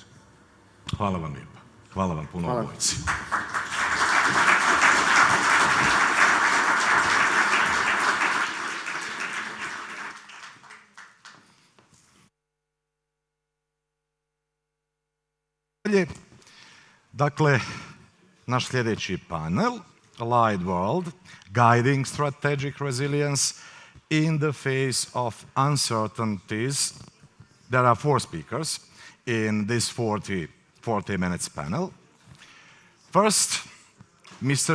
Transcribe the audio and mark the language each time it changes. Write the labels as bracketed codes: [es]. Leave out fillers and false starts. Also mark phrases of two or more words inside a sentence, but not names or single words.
[hr] Hvala vam lijepa. Hvala vam puno obojici. Dakle, naš sljedeći panel, Allied World, Guiding Strategic Resilience in the Face of Uncertainties. [en] There are 4 speakers in this 40 minutes panel. First, Mr.